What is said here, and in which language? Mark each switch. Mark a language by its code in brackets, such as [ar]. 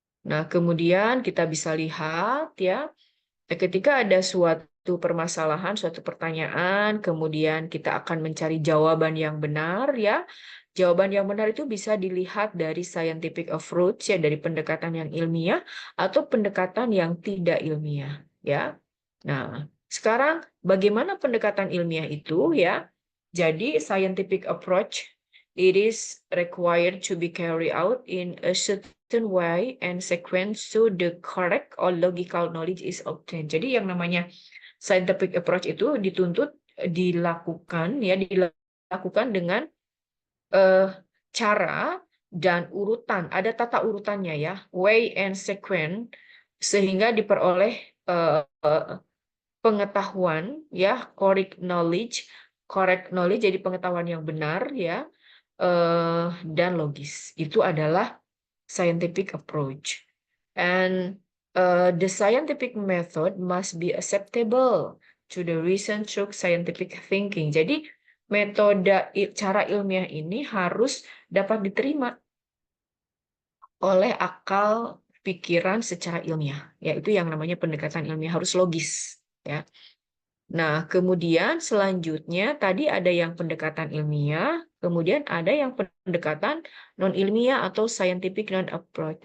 [id] Nah, kemudian kita bisa lihat, ya, ketika ada suatu permasalahan, suatu pertanyaan, kemudian kita akan mencari jawaban yang benar, ya. Jawaban yang benar itu bisa dilihat dari scientific approach, ya, dari pendekatan yang ilmiah atau pendekatan yang tidak ilmiah, ya. Nah, sekarang bagaimana pendekatan ilmiah itu, ya? Jadi [en] scientific approach, it is required to be carried out in a certain way and sequence so the correct or logical knowledge is obtained. [id] Jadi yang namanya scientific approach itu dituntut dilakukan, ya, dilakukan dengan cara dan urutan, ada tata urutannya, ya, [en] way and sequence, [id] sehingga diperoleh pengetahuan, ya, [en] correct knowledge [id] jadi pengetahuan yang benar, ya, dan logis. Itu adalah scientific approach. [en] And the scientific method must be acceptable to the reason through scientific thinking. [id] Jadi metode cara ilmiah ini harus dapat diterima oleh akal pikiran secara ilmiah, yaitu yang namanya pendekatan ilmiah harus logis, ya. Nah, kemudian selanjutnya tadi ada yang pendekatan ilmiah, kemudian ada yang pendekatan non ilmiah atau [en] scientific non approach.